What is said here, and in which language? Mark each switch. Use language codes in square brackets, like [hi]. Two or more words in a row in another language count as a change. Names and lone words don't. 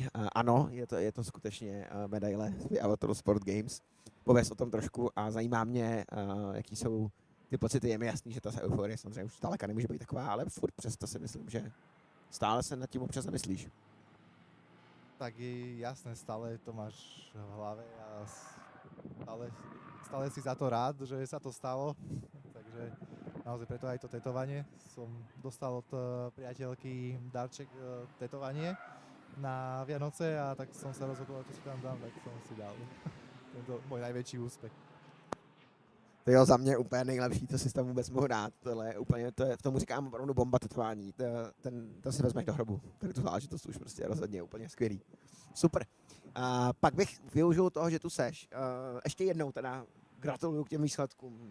[cs] Ano, je to skutečně medaile z Autosport Games. Pověz o tom trošku a zajímá mě, jaký jsou ty pocity. Je mi jasný, že ta euforie samozřejmě už zdaleka nemůže být taková, ale furt přesto si myslím, že stále se nad tím občas zamyslíš. [sk] Tak je jasné, stále to máš v hlave a stále si za to rád, že sa to stalo. Takže naozaj preto aj to tetovanie. Som dostal od priateľky darček tetovanie na Vianoce a tak som sa rozhodol, že si tam dám, tak som si dal. Tento môj najväčší úspech. [cs] To je za mě úplně nejlepší, co si tam vůbec mohl dát. Tohle je úplně, tomu říkám opravdu bomba tetování. To si vezmeš do hrobu. Tady tu záležitost už prostě rozhodně úplně skvělý. Super. Pak bych využil toho, že tu seš. Ještě jednou teda gratuluju k těm výsledkům.